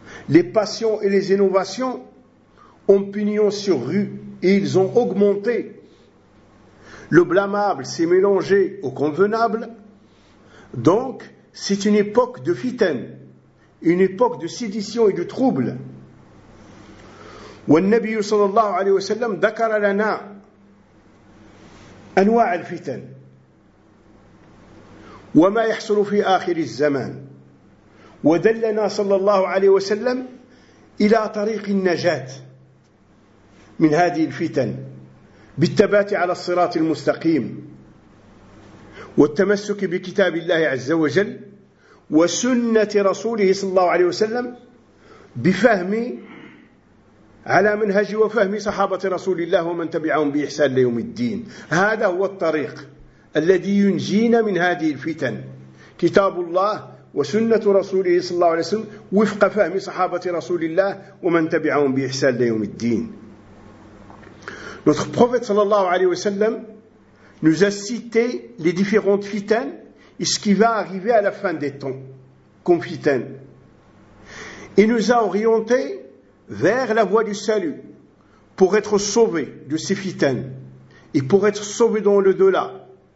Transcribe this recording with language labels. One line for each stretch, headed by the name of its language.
French: Les passions et les innovations ont pignon sur rue et ils ont augmenté. Le blâmable s'est mélangé au convenable. Donc, c'est une époque de fitaine, une époque de sédition et de trouble.
Arabic: والنبي صلى الله عليه وسلم ذكر لنا أنواع الفتن وما يحصل في آخر الزمان ودلنا صلى الله عليه وسلم إلى طريق النجاة من هذه الفتن بالثبات على الصراط المستقيم والتمسك بكتاب الله عز وجل وسنة رسوله صلى الله عليه وسلم بفهم على منهج وفهم صحابة رسول الله ومن تبعهم بإحسان ليوم الدين. هذا هو الطريق الذي ينجينا من هذه الفتن، كتاب الله وسنة رسوله صلى الله عليه وسلم وفق فهم صحابة رسول الله ومن تبعهم بإحسان ليوم الدين.
French: Notre prophète
Arabic: صلى الله عليه وسلم
French: nous a cité les différentes fitaines et ce qui va arriver à la fin des temps comme fitaine. Il nous a orienté vers la voie du salut, pour être sauvé de ces fitaines, et pour être sauvé dans le delà.